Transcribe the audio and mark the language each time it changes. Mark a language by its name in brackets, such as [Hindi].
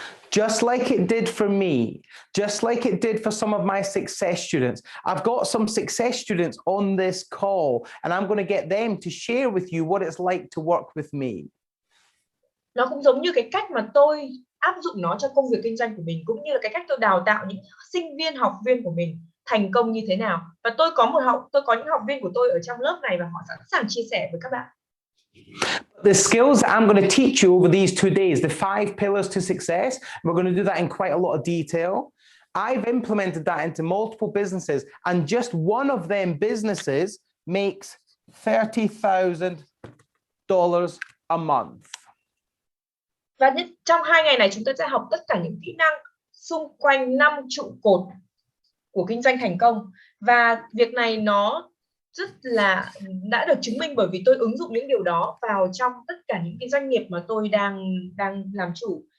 [English] Just like it did for me, just like it did for some of my success students. I've got some success students on this call and I'm going to get them to share with you what it's like to work with me. [Vietnamese] Nó cũng giống như cái cách mà tôi áp dụng nó cho công việc kinh doanh của mình, cũng như là cái cách tôi đào tạo những sinh viên, học viên của mình thành công như thế nào. Và tôi có những học viên của tôi ở trong lớp này và họ sẵn sàng chia sẻ với các bạn. [English] The skills that I'm going to teach you over these 2 days, the 5 pillars to success, we're going to do that in quite a lot of detail. I've implemented that into multiple businesses, and just one of them businesses makes $30,000 a month. [Vietnamese] Và trong 2 ngày này chúng ta sẽ học tất cả những kỹ năng xung quanh 5 trụ cột của kinh doanh thành công. Và việc này nó rất là đã được chứng minh bởi vì tôi ứng dụng những điều đó vào trong tất cả những cái doanh nghiệp mà tôi đang làm chủ.